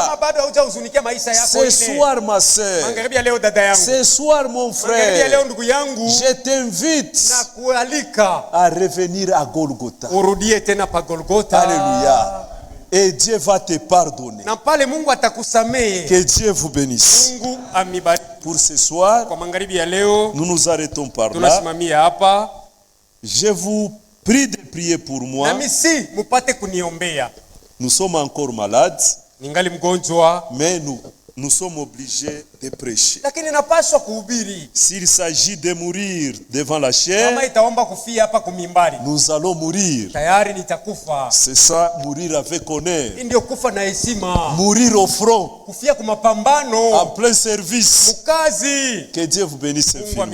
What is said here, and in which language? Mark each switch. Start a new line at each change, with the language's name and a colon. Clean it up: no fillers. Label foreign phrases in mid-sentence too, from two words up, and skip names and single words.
Swahili: Kama bado haujahuzunikia maisha yako
French: ce
Swahili: ile,
French: soir, ma sœur,
Swahili: magharibi ya leo dada yangu,
French: ce soir, mon
Swahili: magharibi ya leo
French: frère,
Swahili: ndugu yangu,
French: je t'invite
Swahili: na kualika
French: à revenir à Golgotha.
Swahili: urudie tena pa Golgotha.
French: Alléluia. Et Dieu va te pardonner.
Swahili: Na pale Mungu atakusamehe.
French: Que Dieu vous bénisse.
Swahili: Mungu amibariki.
French: Pour ce soir,
Swahili: Kwa magharibi ya leo
French: nous nous arrêtons par là.
Swahili: tunasimamia hapa.
French: Je vous prie de prier pour moi.
Swahili: Nami si mupate kuniombea.
French: Nous sommes encore malades,
Swahili: Ningali mgonjwa,
French: mais nous sommes obligés de prêcher.
Swahili: lakini napaswa kuhubiri.
French: S'il s'agit de mourir devant la chair,
Swahili: Kama itaomba kufia hapa kumimbari,
French: nous allons mourir.
Swahili: tayari nitakufa.
French: C'est ça, mourir avec honneur.
Swahili: Hii ndio kufa na heshima.
French: Mourir au front,
Swahili: Kufia kwa mapambano,
French: en plein service.
Swahili: mukazi.
French: Que Dieu vous bénisse
Swahili: Mungu
French: infiniment.